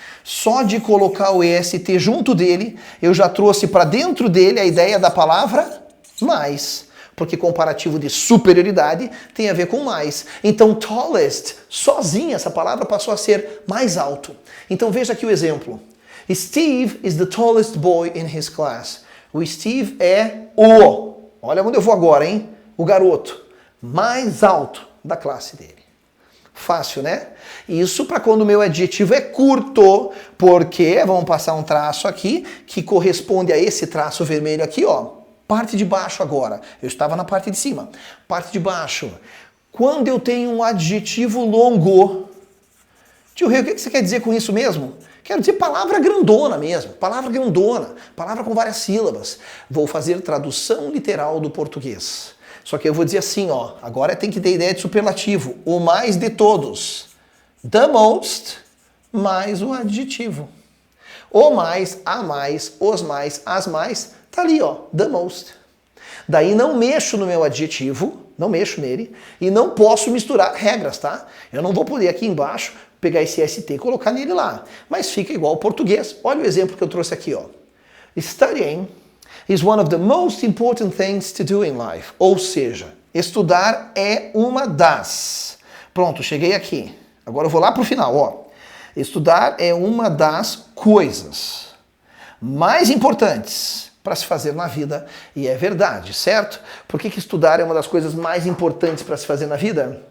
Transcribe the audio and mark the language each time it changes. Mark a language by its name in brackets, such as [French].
[Portuguese] Só de colocar o EST junto dele, eu já trouxe para dentro dele a ideia da palavra mais. Porque comparativo de superioridade tem a ver com mais. Então, tallest, sozinha, essa palavra passou a ser mais alto. Então, veja aqui o exemplo. [English] Steve is the tallest boy in his class. [Portuguese] O Steve é olha onde eu vou agora, hein? O garoto mais alto da classe dele. Fácil, né? Isso para quando o meu adjetivo é curto, porque vamos passar um traço aqui que corresponde a esse traço vermelho aqui, ó. Parte de baixo agora. Eu estava na parte de cima. Parte de baixo. Quando eu tenho um adjetivo longo, tio Rei, o que você quer dizer com isso mesmo? Quero dizer palavra grandona mesmo. Palavra grandona. Palavra com várias sílabas. Vou fazer tradução literal do português. Só que eu vou dizer assim, ó. Agora tem que ter ideia de superlativo. O mais de todos. The most mais o adjetivo. O mais, a mais, os mais, as mais. Tá ali, ó. The most. Daí não mexo no meu adjetivo. Não mexo nele. E não posso misturar regras, tá? Eu não vou poder aqui embaixo pegar esse ST e colocar nele lá. Mas fica igual ao português. Olha o exemplo que eu trouxe aqui, ó. [English] Studying is one of the most important things to do in life. [Portuguese] Ou seja, estudar é uma das. Pronto, cheguei aqui. Agora eu vou lá pro final, ó. Estudar é uma das coisas mais importantes para se fazer na vida. E é verdade, certo? Por que estudar é uma das coisas mais importantes para se fazer na vida?